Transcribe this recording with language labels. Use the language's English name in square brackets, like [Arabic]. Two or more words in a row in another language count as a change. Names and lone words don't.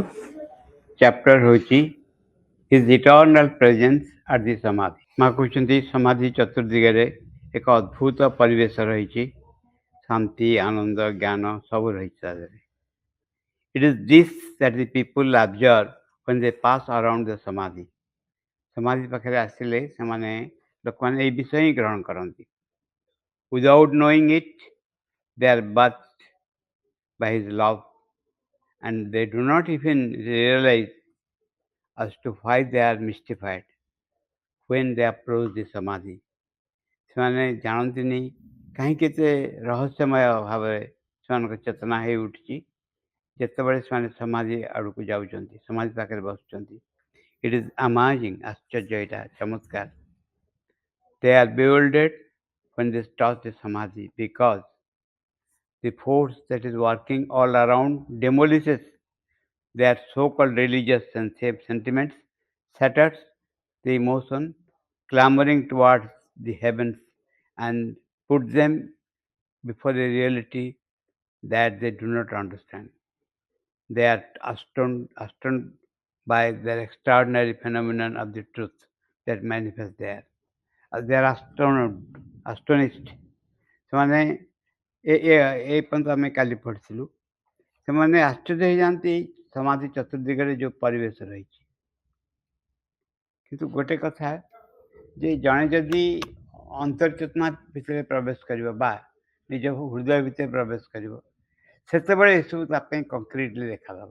[English] ଚାପ୍ଟର ହେଉଛି his eternal presence at the samadhi. [Odia] ମା କହୁଛନ୍ତି ସମାଧି ଚତୁର୍ଦିଗରେ ଏକ ଅଦ୍ଭୁତ ପରିବେଶ ରହିଛି, ଶାନ୍ତି, ଆନନ୍ଦ, ଜ୍ଞାନ ସବୁ ରହିଛି ତା ଦେହରେ। [English] it is this that the people observe when they pass around the ସମାଧି। [Odia] ସମାଧି ପାଖରେ ଆସିଲେ ଲୋକମାନେ ଏଇ ବିଷୟ ହିଁ ଗ୍ରହଣ କରନ୍ତି। [English] Without knowing it, they are bathed by his love and they do not even realize as to why they are mystified when they approach the samadhi। [Odia] ସେମାନେ ଜାଣନ୍ତିନି କାହିଁକି ଏତେ ରହସ୍ୟମୟ ଭାବରେ ସେମାନଙ୍କ ଚେତନା ହେଇ ଉଠିଛି ଯେତେବେଳେ ସେମାନେ ସମାଧି ଆଡ଼କୁ ଯାଉଛନ୍ତି, ସମାଧି ପାଖରେ ବସୁଛନ୍ତି। [English] it is amazing, [Odia] ଆଶ୍ଚର୍ଯ୍ୟ, ଏଇଟା ଚମତ୍କାର। [English] They are bewildered when they touch the samadhi because the force that is working all around demolishes their so-called religious sentiments, shatters the emotion, clamoring towards the heavens, and puts them before a reality that they do not understand. They are astounded by the extraordinary phenomenon of the truth that manifests there. They are astonished. [Odia] ସେମାନେ ଏ ପର୍ଯ୍ୟନ୍ତ ଆମେ କାଲି ପଢ଼ିଥିଲୁ। ସେମାନେ ଆଶ୍ଚର୍ଯ୍ୟ ହେଇଯାନ୍ତି ସମାଧି ଚତୁର୍ଦିଗରେ ଯେଉଁ ପରିବେଶ ରହିଛି। କିନ୍ତୁ ଗୋଟେ କଥା ଯେ ଜଣେ ଯଦି ଅନ୍ତର୍ଚେତନା ଭିତରେ ପ୍ରବେଶ କରିବ ବା ନିଜ ହୃଦୟ ଭିତରେ ପ୍ରବେଶ କରିବ, ସେତେବେଳେ ଏସବୁ ତା ପାଇଁ କଂକ୍ରିଟଲି ଦେଖାଦେବ।